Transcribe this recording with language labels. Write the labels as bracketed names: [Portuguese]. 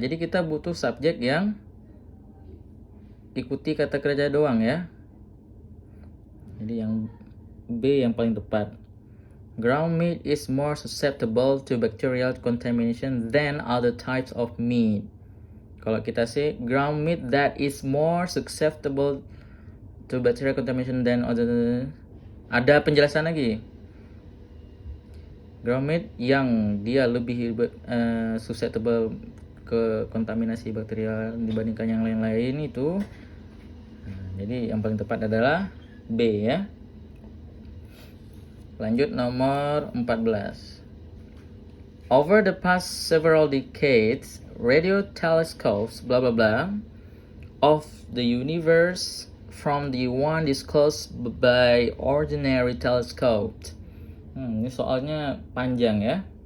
[Indonesian] Jadi kita butuh subjek yang ikuti kata kerja doang ya. Jadi yang B yang paling tepat. [English] Ground meat is more susceptible to bacterial contamination than other types of meat. [Indonesian] Kalau kita [English] say ground meat that is more susceptible to bacterial contamination than other, [Indonesian] ada penjelasan lagi. Ground meat yang dia lebih susceptible ke kontaminasi bakterial dibandingkan yang lain-lain itu. Jadi yang paling tepat adalah B ya. Lanjut nomor 14. [English] Over the past several decades, radio telescopes blah blah blah of the universe from the one disclosed by ordinary telescopes. [Indonesian] Ini soalnya panjang ya.